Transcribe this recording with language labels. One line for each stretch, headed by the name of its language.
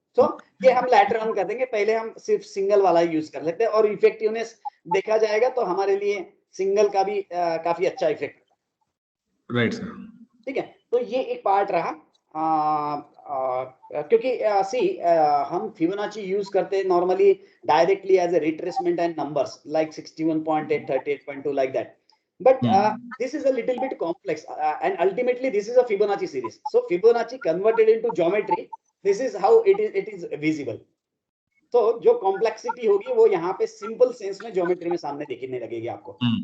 Hindi: तो ये हम लैटर ऑन कर देंगे. पहले हम सिर्फ सिंगल वाला यूज कर लेते हैं और इफेक्टिवनेस देखा जाएगा तो हमारे लिए सिंगल का भी काफी अच्छा इफेक्ट, राइट सर. ठीक है. तो ये एक पार्ट रहा क्योंकि हम फिबोनाची यूज करते हैं normally directly
English: As a retracement and numbers like 61.8, 38.2 like that. But this is a little bit complex and ultimately this is a Fibonacci series. So Fibonacci converted into geometry, this is how it is visible.
Hindi: तो जो complexity होगी वो यहाँ पे simple sense में geometry में सामने दिखने लगेगी आपको.